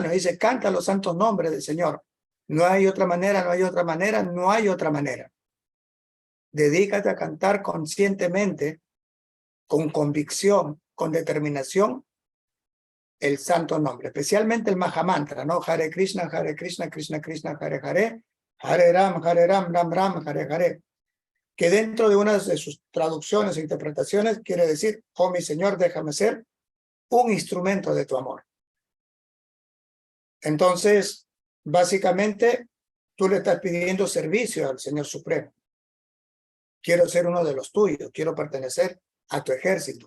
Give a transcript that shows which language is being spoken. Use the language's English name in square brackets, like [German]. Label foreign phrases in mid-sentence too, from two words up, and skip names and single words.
[Spanish] Nos dice, canta los santos nombres del Señor. No hay otra manera, no hay otra manera, no hay otra manera. Dedícate a cantar conscientemente, con convicción, con determinación, el santo nombre, especialmente el Mahamantra, ¿no? Hare Krishna, Krishna Krishna, Hare Hare, Hare Ram, Ram Ram, Hare Hare. Que dentro de una de sus traducciones e interpretaciones quiere decir, oh mi Señor, déjame ser un instrumento de tu amor. Entonces, básicamente, tú le estás pidiendo servicio al Señor Supremo. Quiero ser uno de los tuyos, quiero pertenecer a tu ejército.